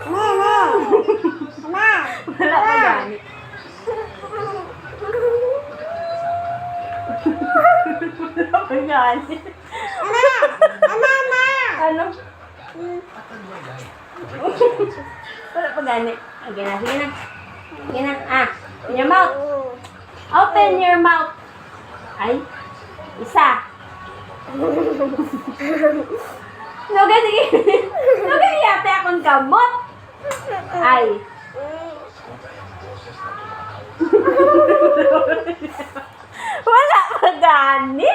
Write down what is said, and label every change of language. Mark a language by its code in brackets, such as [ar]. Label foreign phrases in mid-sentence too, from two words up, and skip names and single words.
[ceb] Wala pa gani. Wala pa gani. Ano? Wala pa gani. Okay na, sige na. [en] Sige na. Ah, open your mouth. Open your mouth. [ceb] Ay, isa. Noga, sige. Noga, yate akong kamot. Ay. Wala pa gani.